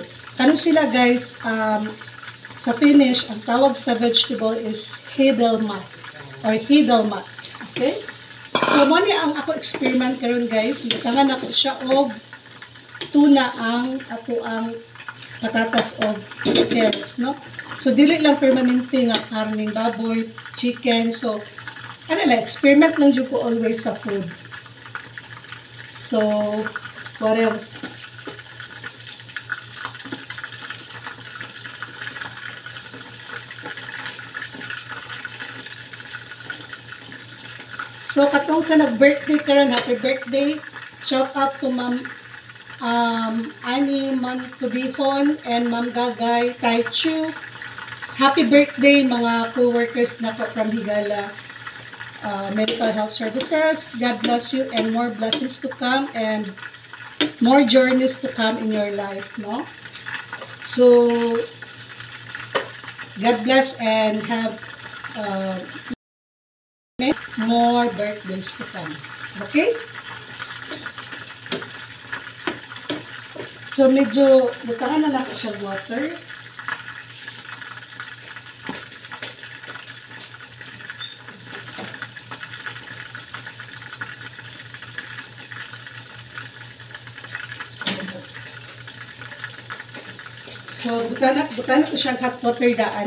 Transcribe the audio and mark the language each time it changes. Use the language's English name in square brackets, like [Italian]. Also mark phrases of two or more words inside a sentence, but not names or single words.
[Cebuano] Kanon sila guys, sa Finnish, ang tawag sa vegetable is hedelmat or hedelmat. [English] Okay? [Cebuano] So mo ni ang ako experiment karon guys, butangan ako siya og tuna ang patatas of carrots, no? So, dili lang permanente nga karning baboy, chicken. So, ano lang, experiment lang dyan ko always sa food. [English] So, what else? So, [Cebuano] katong sa nag-birthday karon, [English] happy birthday. Shout out to Ma'am Ani Mankubihon and Ma'am Gagay Taichu. Happy birthday mga co-workers [Cebuano] na po [English] from Higala Medical Health Services. God bless you and more blessings to come and more journeys to come in your life, no? So, God bless and have more birthdays to come. Okay? [Cebuano] So, medyo, butangan na lang ko siya water. So, butangan ko siyang [English] hot water [Cebuano] daan.